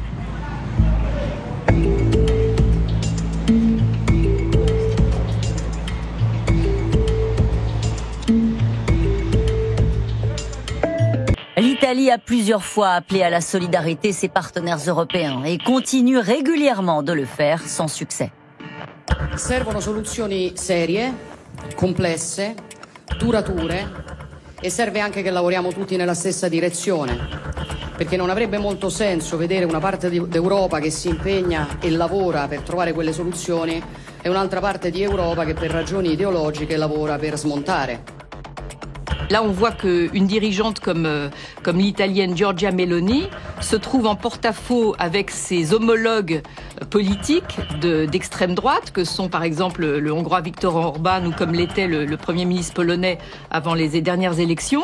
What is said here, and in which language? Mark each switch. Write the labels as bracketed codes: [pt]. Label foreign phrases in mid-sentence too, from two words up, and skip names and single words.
[fr] L'Italie a plusieurs fois appelé à la solidarité ses partenaires européens et continue régulièrement de le faire sans succès. [it] Servono soluzioni serie, complesse, durature e serve anche che lavoriamo tutti nella stessa direzione, perché non avrebbe molto senso vedere una parte d'Europa che si impegna e lavora per trovare quelle soluzioni e un'altra parte di Europa che per ragioni ideologiche lavora per smontare. [fr] Là, on voit qu'une dirigeante comme l'italienne Giorgia Meloni se trouve en porte-à-faux avec ses homologues politiques d'extrême droite, que sont par exemple le Hongrois Viktor Orban ou comme l'était le Premier ministre polonais avant les dernières élections.